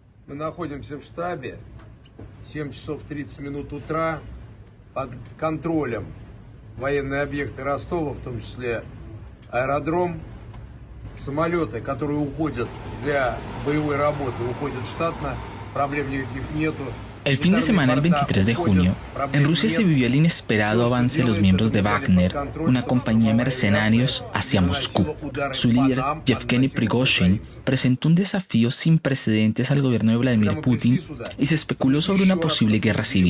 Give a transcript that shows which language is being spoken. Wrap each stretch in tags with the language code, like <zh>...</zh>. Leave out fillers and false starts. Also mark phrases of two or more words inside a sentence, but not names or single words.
<ru>Мы находимся в штабе, 7 часов 30 минут утра, под контролем военные объекты Ростова, в том числе аэродром. Самолеты, которые уходят для боевой работы, уходят штатно, проблем никаких нету.</ru> <es>El fin de semana del 23 de junio, en Rusia se vivió el inesperado avance de los miembros de Wagner, una compañía de mercenarios, hacia Moscú. Su líder, Yevgeny Prigozhin, presentó un desafío sin precedentes al gobierno de Vladimir Putin y se especuló sobre una posible guerra civil.</es>